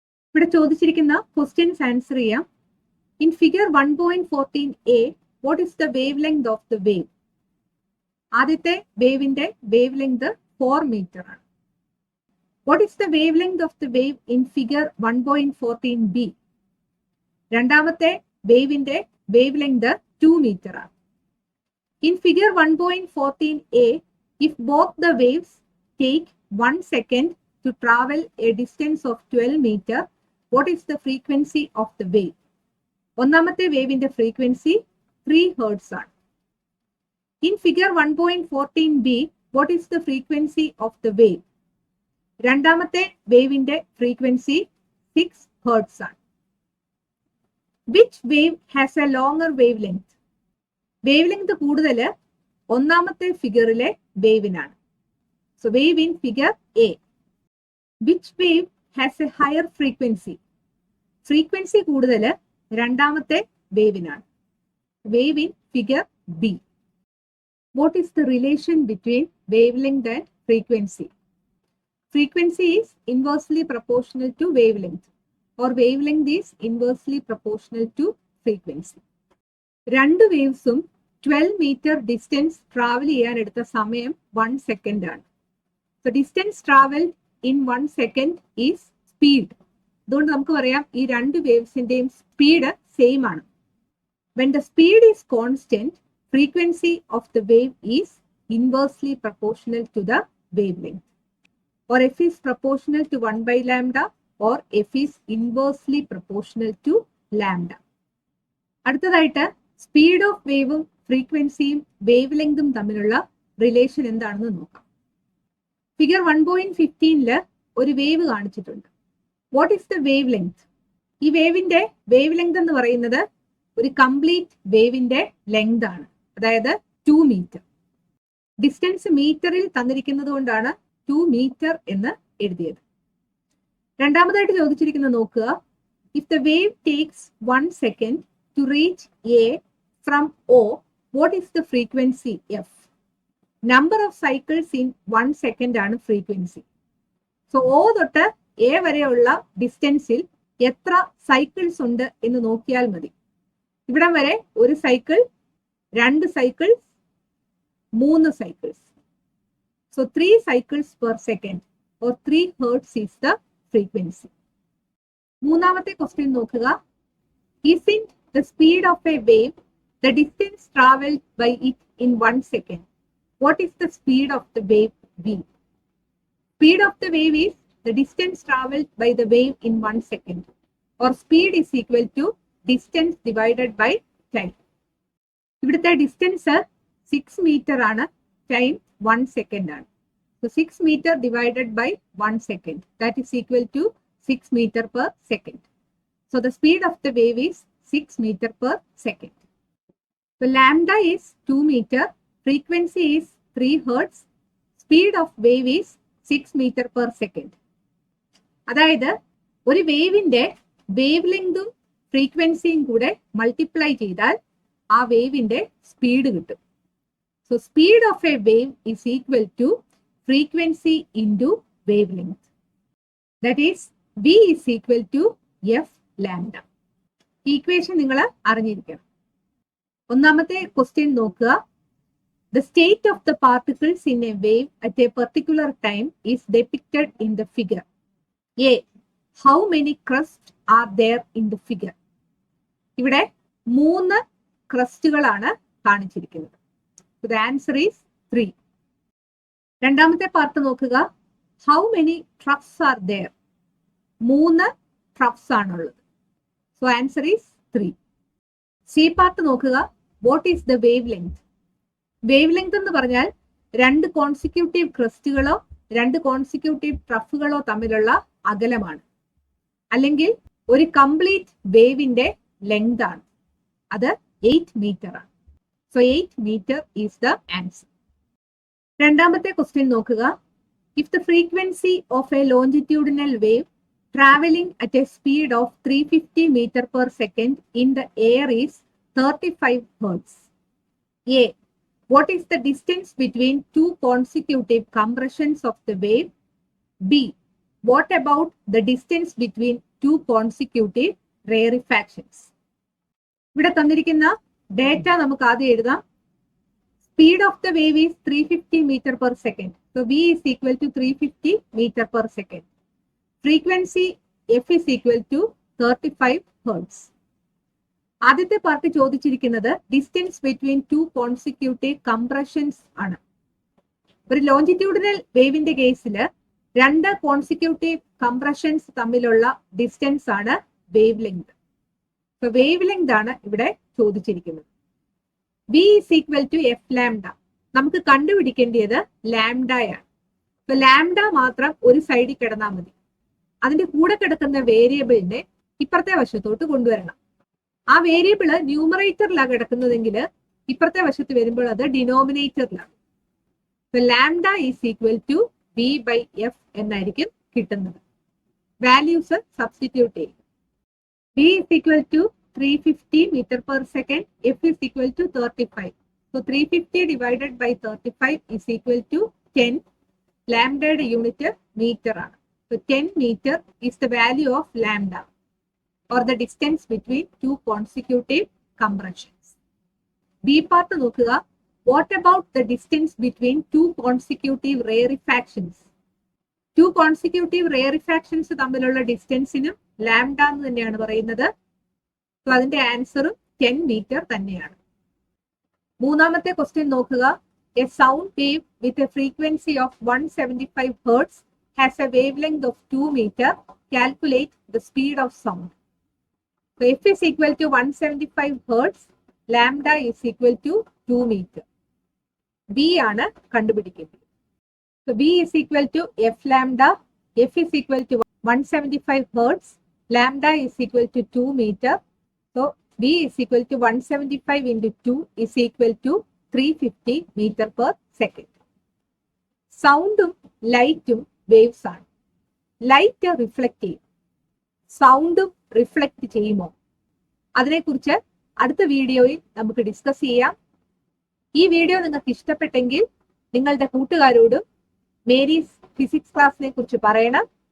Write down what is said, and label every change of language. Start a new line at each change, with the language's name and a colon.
Malayalam: ഇവിടെ ചോദിച്ചിരിക്കുന്ന questions answer ചെയ്യാം.
English: In figure 1.14 A, what is the wave length of the wave?
Malayalam: ആദ്യത്തെ വേവിന്റെ വേവ് ലെങ്ത് 4 മീറ്റർ ആണ്.
English: What is the wave length of the wave in figure 1.14 B?
Malayalam: രണ്ടാമത്തെ വേവിന്റെ wave length 2 metre ആണ്.
English: In figure 1.14 A, if both the waves take 1 second to travel a distance of 12 meter, what is the frequency of the wave?
Malayalam: ഒന്നാമത്തെ വേവിന്റെ frequency 3 hertz ആണ്.
English: In figure 1.14 B, what is the frequency of the wave?
Malayalam: രണ്ടാമത്തെ വേവിന്റെ frequency 6 hertz ആണ്.
English: Which wave has a longer wavelength?
Malayalam: Wave length കൂടുതൽ ഒന്നാമത്തെ ഫിഗറിലെ വേവിനാണ്. So
English: Wave in figure A. Which wave has a higher frequency?
Malayalam: Frequency കൂടുതൽ രണ്ടാമത്തെ വേവിനാണ്.
English: Wave in figure B. What is the relation between wavelength and frequency? Frequency is inversely proportional to wavelength, or wavelength is inversely proportional to frequency.
Malayalam: രണ്ട് വേവ്സും 12 metre distance travel ചെയ്യാൻ എടുത്ത സമയം 1 second ആണ്.
English: So distance travel in 1 second is speed.
Malayalam: അതുകൊണ്ട് നമുക്ക് പറയാം ഈ രണ്ട് വേവ്സിന്റെയും സ്പീഡ് സെയിം ആണ്.
English: When the speed is constant, frequency of the wave is inversely proportional to the wavelength, or f is proportional to 1 by lambda, or f is inversely proportional to lambda.
Malayalam: അടുത്തതായിട്ട് speed of വേവും ഫ്രീക്വൻസിയും wave ലെങ്തും തമ്മിലുള്ള relation എന്താണെന്ന് നോക്കാം. Figure 1.15 ഒരു wave കാണിച്ചിട്ടുണ്ട്.
English: What is the wavelength?
Malayalam: ഈ വേവിന്റെ വേവ് ലെങ്ത് എന്ന് പറയുന്നത് ഒരു കംപ്ലീറ്റ് വേവിന്റെ ലെങ്ത് ആണ്, അതായത് 2 മീറ്റർ. ഡിസ്റ്റൻസ് മീറ്ററിൽ തന്നിരിക്കുന്നത് കൊണ്ടാണ് 2 മീറ്റർ എന്ന് എഴുതിയത്. രണ്ടാമതായിട്ട് ചോദിച്ചിരിക്കുന്നത് നോക്കുക.
English: If the wave takes 1 second to reach A from O, what is the frequency F?
Malayalam: Number of cycles in 1 second ആണ് ഫ്രീക്വൻസി. സോ ഒ തൊട്ട് എ വരെയുള്ള ഡിസ്റ്റൻസിൽ എത്ര സൈക്കിൾസ് ഉണ്ട് എന്ന് നോക്കിയാൽ മതി. ഇവിടം വരെ ഒരു cycle, 2 cycles, 3 cycles.
English: So 3 cycles per second, or 3 hertz is the frequency.
Malayalam: മൂന്നാമത്തെ ക്വസ്റ്റ്യൻ നോക്കുക.
English: Isn't the speed of a wave the distance traveled by it in 1 second? What is the speed of the wave v? Speed of the wave is the distance traveled by the wave in 1 second, or speed is equal to distance divided by time.
Malayalam: ഇവിടുത്തെ distance 6 metre ആണ്, time 1 second ആണ്.
English: So 6 metre divided by 1 second, that is equal to 6 metre per second. So the speed of the wave is 6 meter per second. So lambda is 2 meter, frequency is 3 hertz, speed of wave is 6 meter per second.
Malayalam: അതായത് ഒരു വേവിന്റെ wave ലെങ്തും ഫ്രീക്വൻസിയും കൂടെ multiply ചെയ്താൽ ആ വേവിന്റെ speed കിട്ടും.
English: So speed of a wave is equal to frequency into wavelength. That is V is equal to F lambda.
Malayalam: Equation നിങ്ങൾ അറിഞ്ഞിരിക്കണം. ഒന്നാമത്തെ ക്വസ്റ്റ്യൻ നോക്കുക.
English: The state of the particles in a wave at a particular time is depicted in the figure. A. How many crusts are there in the figure?
Malayalam: ഇവിടെ 3 ക്രസ്റ്റുകളാണ് കാണിച്ചിരിക്കുന്നത്.
English: So the answer is 3.
Malayalam: രണ്ടാമത്തെ part നോക്കുക.
English: How many troughs are there? 3 troughs
Malayalam: ആണുള്ളത്.
English: So answer is 3. C
Malayalam: part നോക്കുക.
English: What is the wavelength?
Malayalam: Wave length എന്ന് പറഞ്ഞാൽ 2 consecutive ക്രസ്റ്റുകളോ 2 consecutive ട്രഫുകളോ തമ്മിലുള്ള അകലമാണ്, അല്ലെങ്കിൽ ഒരു കംപ്ലീറ്റ് വേവിന്റെ ലെങ്ത് ആണ്. അത് 8 മീറ്റർ ആണ്.
English: So 8 metre is the answer.
Malayalam: രണ്ടാമത്തെ ക്വസ്റ്റ്യൻ നോക്കുക.
English: If the frequency of a longitudinal wave traveling at a speed of 350 meter per second in the air is 35 hertz. A. What is the distance between 2 consecutive compressions of the wave? B. What about the distance between 2 consecutive rarefactions?
Malayalam: ഇവിടെ തന്നിരിക്കുന്ന data നമുക്ക് ആദ്യം എഴുതാം.
English: Speed of the wave is 350 meter per second. So V is equal to 350 meter per second. Frequency f is equal to 35 hertz.
Malayalam: ആദ്യത്തെ part ചോദിച്ചിരിക്കുന്നത് distance between 2 consecutive compressions ആണ്. ഒരു longitudinal വേവിന്റെ കേസിൽ 2 കോൺസിക്യൂട്ടീവ് കംപ്രഷൻസ് തമ്മിലുള്ള ഡിസ്റ്റൻസ് ആണ് wave length. So wave length ആണ് ഇവിടെ ചോദിച്ചിരിക്കുന്നത്.
English: V is equal to f lambda.
Malayalam: നമുക്ക് കണ്ടുപിടിക്കേണ്ടത് ലാംഡയാണ്. സോ ലാംഡ മാത്രം ഒരു സൈഡിൽ കിടന്നാൽ മതി. അതിന്റെ കൂടെ കിടക്കുന്ന വേരിയബിളിനെ ഇപ്പുറത്തെ വശത്തോട്ട് കൊണ്ടുവരണം. ആ വേരിയബിള് ന്യൂമറേറ്ററിലാണ് കിടക്കുന്നതെങ്കിൽ ഇപ്പുറത്തെ വശത്ത് വരുമ്പോൾ അത് ഡിനോമിനേറ്ററിലാണ്. Lambda is equal to V by F എന്നായിരിക്കും കിട്ടുന്നത്. വാല്യൂസ് സബ്സ്റ്റിറ്റ്യൂട്ട് ചെയ്യും.
English: V is equal to 350 meter per second, F is equal to 35. So 350 divided by 35 is equal to 10. Lambda unit meter. So 10 meter is the value of lambda, or the distance between two consecutive compressions. B part
Malayalam: നോക്കുക.
English: What about the distance between two consecutive rarefactions? Two consecutive rarefactions
Malayalam: തമ്മിലുള്ള ഡിസ്റ്റൻസിനും lambda എന്ന് തന്നെയാണ് പറയുന്നത്. So അതിന്റെ ആൻസറും 10 metre തന്നെയാണ്. മൂന്നാമത്തെ question നോക്കുക.
English: A sound wave with a frequency of 175 Hz has a wavelength of 2 meter. Calculate the speed of sound. So F is equal to 175 Hz. Lambda is equal to 2 meter. B
Malayalam: ആണ് കണ്ടുപിടിക്കുന്നത്.
English: So B is equal to F lambda. F is equal to 175 Hz. Lambda is equal to 2 meter. So B is equal to 175 into 2 is equal to 350 meter per second.
Malayalam: സൗണ്ടും ലൈറ്റും waves ആണ്. Light reflect ചെയ്യും, സൗണ്ടും reflect ചെയ്യുമോ? അതിനെക്കുറിച്ച് അടുത്ത വീഡിയോയിൽ നമുക്ക് ഡിസ്കസ് ചെയ്യാം. ഈ വീഡിയോ നിങ്ങൾക്ക് ഇഷ്ടപ്പെട്ടെങ്കിൽ നിങ്ങളുടെ കൂട്ടുകാരോടും മേരീസ് ഫിസിക്സ് ക്ലാസ്സിനെ കുറിച്ച് പറയണം.